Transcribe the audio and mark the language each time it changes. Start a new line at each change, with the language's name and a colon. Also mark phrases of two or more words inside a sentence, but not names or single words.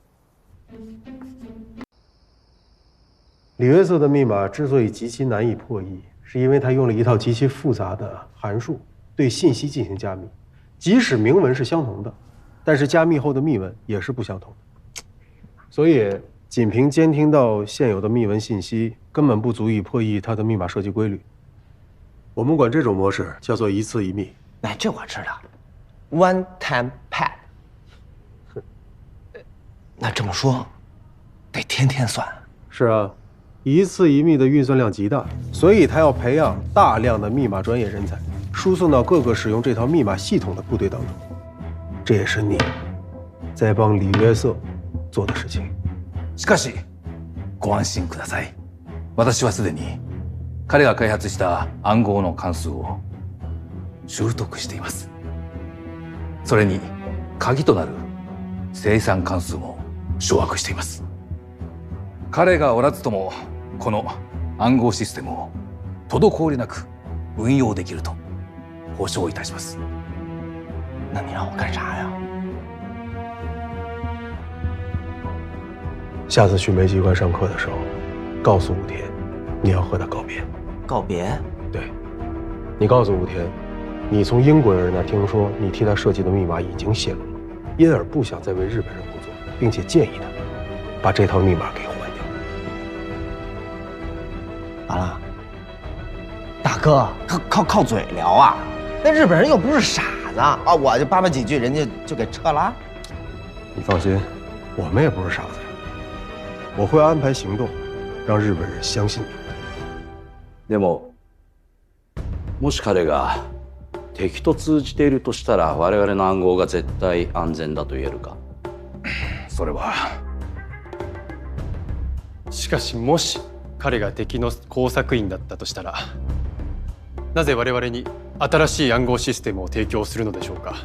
Chinese: 李约瑟的密码之所以极其难以破译，是因为他用了一套极其复杂的函数对信息进行加密，即使明文是相同的，但是加密后的密文也是不相同的。所以，仅凭监听到现有的密文信息，根本不足以破译它的密码设计规律。我们管这种模式叫做一次一密。哎，这我知道 ，
English: one time pad。
Chinese: 那这么说，得天天算。是啊，一次一密的运算量极大，所以他要培养大量的密码专业人才，输送到各个使用这套密码系统的部队当中。这也是你在帮李约瑟做的事情。
Japanese: しかし、ご安心ください。私はすでに彼が開発した暗号の関数を習得しています。それに鍵となる生産関数も掌握しています。彼がおらずともこの暗号システムを滞りなく運用できると保証いたします。
Chinese: 那你让我干啥呀？下次去煤机关上课的时候，告诉武田，你要和他告别。告别？对，你告诉武田，你从英国人那听说你替他设计的密码已经泄露了，因而不想再为日本人工作，并且建议他把这套密码给换掉。完了，大哥，靠嘴聊啊？那日本人又不是傻子啊！我就叭叭几句，人家就给撤了。你放心，我们也不是傻子呀。我会安排行动，让日本人相信你。
Japanese: でも、もし彼が敵と通じているとしたら、我々の暗号が絶対安全だと言えるか。それは。しかしもし彼が敵の工作員だったとしたら、なぜ我々に新しい暗号システムを提供するのでしょうか。